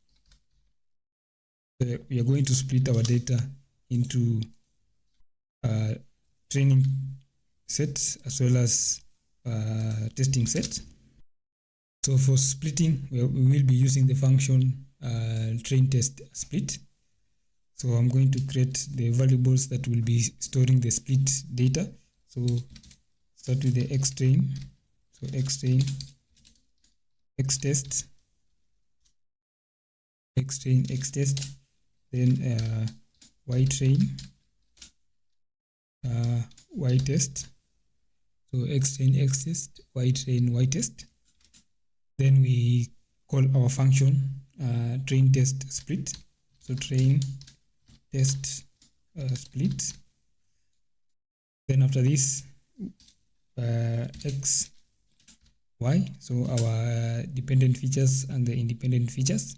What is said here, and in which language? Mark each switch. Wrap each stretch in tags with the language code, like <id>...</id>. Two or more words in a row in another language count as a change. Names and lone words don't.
<en>We are going to split our data into training sets as well as testing sets. So for splitting, we will be using the function train test split. So I'm going to create the variables that will be storing the split data. So start with the xtrain. So xtrain, xtest, xtest, then ytrain, ytest. So xtrain, xtest, ytrain, ytest. Then we call our function train test split. So train test split. Then after this, x, y, so our dependent features and the independent features.</en>